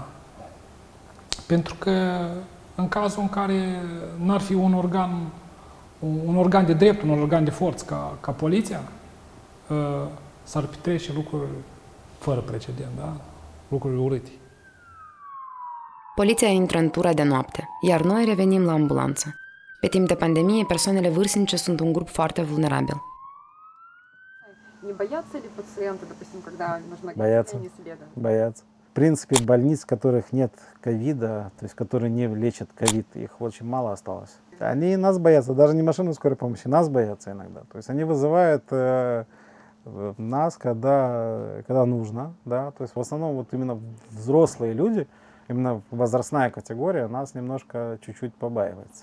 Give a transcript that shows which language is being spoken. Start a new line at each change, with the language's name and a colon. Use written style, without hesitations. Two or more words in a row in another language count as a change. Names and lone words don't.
Romanian: Pentru că în cazul în care n-ar fi un organ de drept, un organ de forță ca poliția, s-ar petrece lucruri fără precedent, da? Lucruri urâte. Poliția intră în tura de noapte, iar noi revenim la ambulanță. Pe timp de pandemie, persoanele vârstnice sunt un grup foarte vulnerabil.
Russian: Не боятся ли пациенты, допустим, когда нужно боятся, боятся. В принципе, больниц, в которых нет ковида, то есть которые не лечат ковид, их очень мало осталось. Они нас боятся, даже не машину скорой помощи, нас боятся иногда. То есть они вызывают нас, когда нужно, да, то есть в основном вот именно взрослые люди, именно возрастная категория нас немножко чуть-чуть побаивается.